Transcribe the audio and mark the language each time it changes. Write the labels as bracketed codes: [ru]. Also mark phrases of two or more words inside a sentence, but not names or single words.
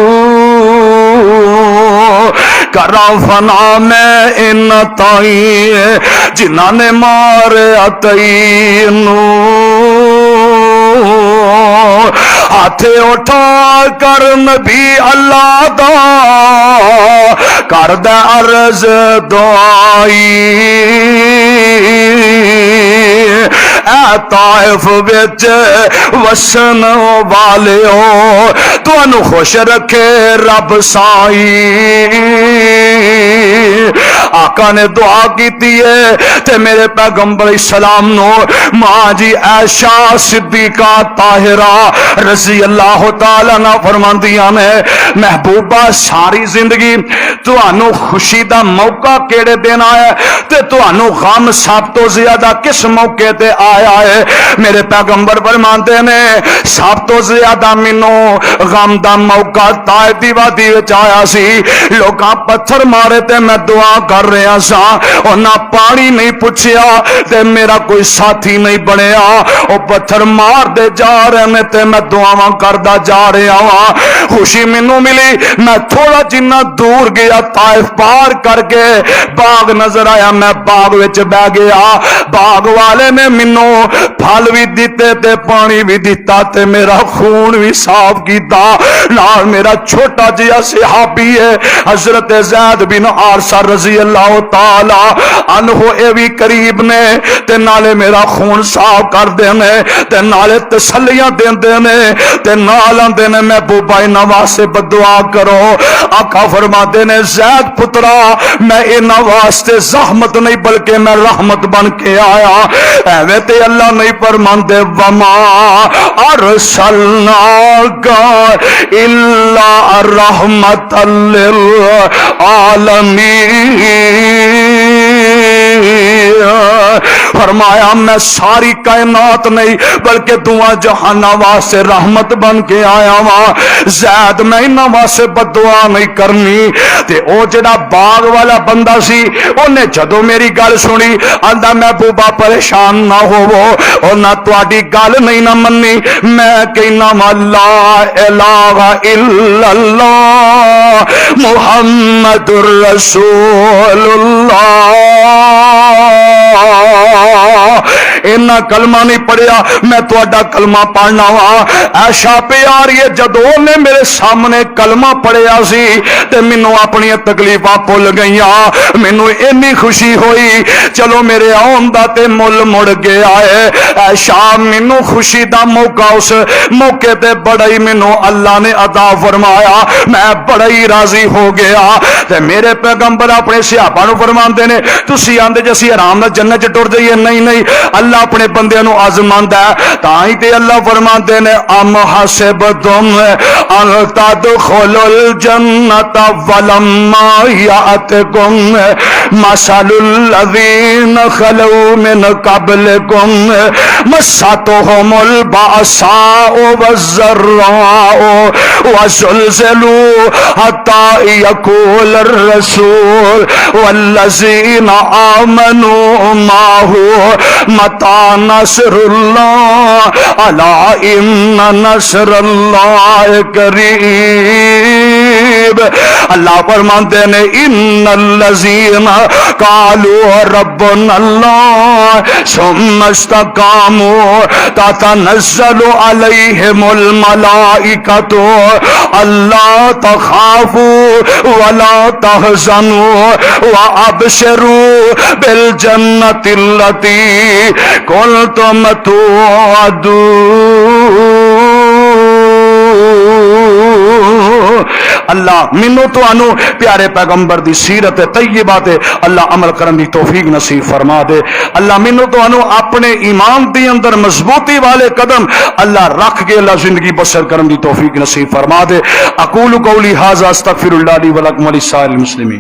[pa] کرا فنا میں ان تائی جنہ نے ماریا تینوں, ہاتھ اٹھا کر نبی اللہ دا کر دے عرض دعائی. اے طائف وچ وسن والیو تانوں خوش رکھے رب سائی. آقا نے دعا کیتی ہے تے میرے پیغمبر اسلام نو ماں جی عائشہ صدیقہ طاہرہ [ar] رضی اللہ تعالی عنہ [pa] فرماندیاں نے محبوبہ ساری زندگی تانوں خوشی دا موقع کیڑے دن آیا تے تانوں غم سب تو زیادہ کس موقع تے آیا ہے. میرے پیغمبر فرماندے نے سب تو زیادہ مینوں غم دا موقع طائف دی وادی وچ آیا سی. لوکاں پتھر مارے تے میں دعا کر رہا سا, انہاں پانی نہیں پوچھیا تے میرا کوئی ساتھی نہیں بنیا. او پتھر مار دے جا رہے نے تے میں دعاواں کردا جا رہا ہاں. خوشی مینوں ملی, میں تھوڑا جنہ دور گیا طائف پار کر کے باغ نظر آیا, میں باغ وچ بہ گیا. باغ والے نے مینوں پھل بھی دیتے تے پانی بھی دیتا تے میرا خون بھی صاف کیتا. نال میرا چھوٹا جہا صحابی ہے حضرت زید بن حارثہ [ar] رضی اللہ تعالی عنہ, [pa] اے بھی قریب نے تے نالے میرا خون صاف کر دے نے تے نالے تسلیاں دیندے نے تے نال آندے نے محبوبہ انہاں واسطے بدعا کرو. آقا فرماتے نے زید پترا میں انہاں واسطے زحمت نہیں بلکہ میں رحمت بن کے آیا. ایویں تے اللہ نہیں فرماندے [ar] وما ارسلناک الا رحمت للعالمین. [pa] فرمایا میں ساری کائنات نہیں بلکہ دعا جہان واسطے رحمت بن کے آیا وا. زید میں انہاں واسطے بدعا نہیں کرنی. تے او جڑا باغ والا بندہ سی اونے جدو میری گل سنی آندا محبوبہ پریشان نہ ہوو, او نہ تواڈی گل نہیں نہ مننی, میں کہنا [ar] لا الہ الا اللہ محمد رسول اللہ. [pa] اینا کلمہ نہیں پڑھیا میں تواڈا کلمہ پڑھنا وا. عائشہ پیاری ہے جدوں نے میرے سامنے کلمہ پڑھیا سی تے مینوں اپنی تکلیفاں بھول گئیاں. مینوں اینی خوشی ہوئی چلو میرے آن دا تے مل مڑ گیا ہے. عائشہ مینوں خوشی دا موقع اس موقع تے بڑا ہی مینوں اللہ نے عطا فرمایا, میں بڑا ہی راضی ہو گیا. تے میرے پیغمبر اپنے صحابہ نو فرماندے نے تسی آندے جسی آرام نال جنت چ ٹر جائیے, نہیں نہیں اللہ اپنے بندے نو آزماندا ہے. تاں تے اللہ فرماندے نے [ar] ام حسبتم ان تدخلوا الجنت ولما یاتکم مثل الذین خلوا من قبلکم مستهم البأساء والضراء وزلزلوا حتى يقول الرسول والذین آمنوا معه متى نصر اللہ الا ان نصر اللہ قریب. [ur] اللہ فرماتے ہیں [ar] ان الذین قالوا ربنا اللہ ثم استقاموا تتنزل علیہم الملائکۃ الا تخافوا ولا تحزنوا وابشروا بالجنۃ التي کنتم توعدون. [pa] اللہ منو تو انو پیارے پیغمبر دی سیرت طیبہ تے اللہ عمل کرن دی توفیق نصیب فرما دے. اللہ منو تو انو اپنے ایمان دی اندر مضبوطی والے قدم اللہ رکھ کے اللہ زندگی بسر کرن دی توفیق نصیب فرما دے. [ar] اقول قولی ھذا استغفر اللہ لی ولکم ولسائر المسلمین.